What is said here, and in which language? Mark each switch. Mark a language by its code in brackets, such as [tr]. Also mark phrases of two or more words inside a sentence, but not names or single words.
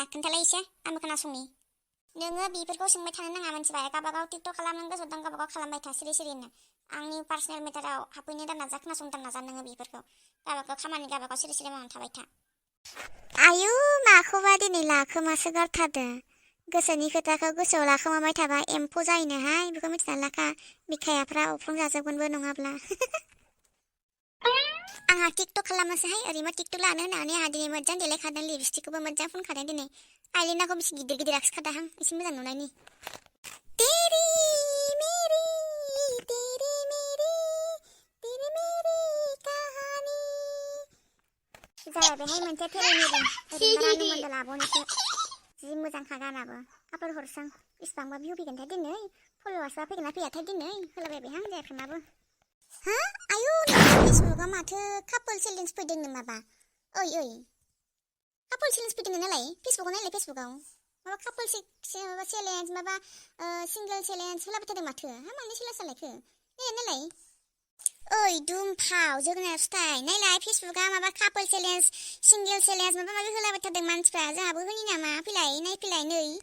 [brx] खोन्थालाय एसे आंबो खोनासंनि नोङो बेफोरखौ सोंबाय थानो नाङा मिथिबाय गावबागाव टिकटक खालामनो गोसो दं गावबागाव खालामबाय था सिरिनो आंनि पार्सनेल मेटाराव हाबफैनो दानाजा खोनासंनो दानाजा नोङो बेफोरखौ गावबागाव खामानि गावबागाव सिरि मावनानै थाबाय था आयु माखौबा दिनै लाखोमासो गारथारदों गोसोनि खोथाखौ गोसोआव लाखोमाबाय थाबा एम्फौ जायोनोहाय बेखौ मिथिनानै लाखा बिखायाफ्रा अफ्रं जाजोबगोनबो नङाब्ला आंहा टिकटक खालामनोसैहाय ओरैनो टिकटक लानो होननानै आंहा दिनै मोजां देलायखादों लिपस्टिकखौबो मोजां फुनखादों दिनै आइलेनाखौ बेसे गिदिर आखिखादाहां एसे मोजां नुनायनि तेरी मेरी कहानी जाया बेहाय मोनसे फेरेमेरि ओरैनो रानु मोनदा लाबावनोसो जि मोजांखा गानाबो आपलोड हरसां बेसेबांबा भिउ फैगोनथाय दिनै फलोवार्सआ फैगोन ना फैयाथाय दिनै होलाबायबायहां जायाखैमाबो हा आयु फेसबुकआव माथो [en] couple challenge [brx] फैदोंनो माबा ओइ [en] couple challenge [brx] फैदोंनो नालाय फेसबुकआव नायलाय फेसबुकआव माबा कापोल माबा चेलेन्ज माबा [en] single challenge [brx] होलाबाय थादों माथो हा मानो चेलेन्ज जालायखो नायलाय ओइ दुमफाव जोगोनार फिथाइ नायलाय फेसबुकआ माबा [en] couple challenge single challenge [brx] माबा माबि होलाबाय थादों मानसिफ्रा जोंहाबो होनि नामा फैलाय नायफैलाय नै